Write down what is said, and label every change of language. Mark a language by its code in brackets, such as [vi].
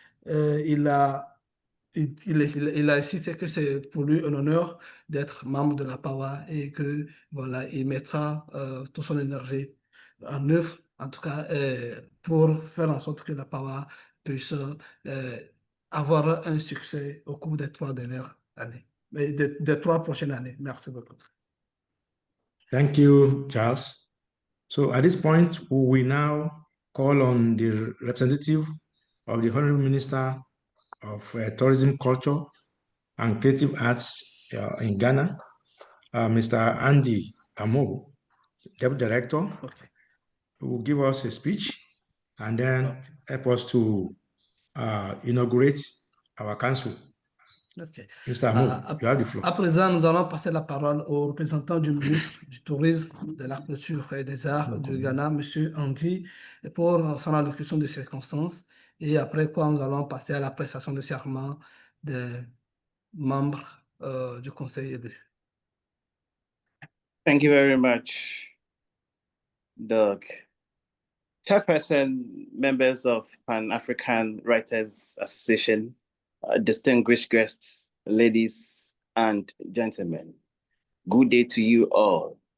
[fr] Il a insisté que c'est pour lui un honneur d'être membre de la PAWA et que voilà, il mettra toute son énergie en œuvre, en tout cas pour faire en sorte que la PAWA puisse avoir un succès au cours des 3 dernières années, des 3 prochaines années. Merci beaucoup. [en] Thank you, Charles. So at this point, we will now call on the representative of the Honorable Minister of Tourism, Culture, and Creative Arts in Ghana, Mr. Andy Amo, Deputy Director, who will give us a speech and then help us to inaugurate our council. Okay. Mr. Amo, you have the floor. [fr] À présent, nous allons passer la parole au représentant du ministre du Tourisme, de la Culture et des Arts du Ghana, M. Andy, pour son allocution de circonstances. Et après quoi, nous allons passer à la prestation de serment des membres du Conseil élu. [en] Thank you very much, Doug. Chairperson, members of Pan-African Writers Association, distinguished guests, ladies and gentlemen, good day to you all.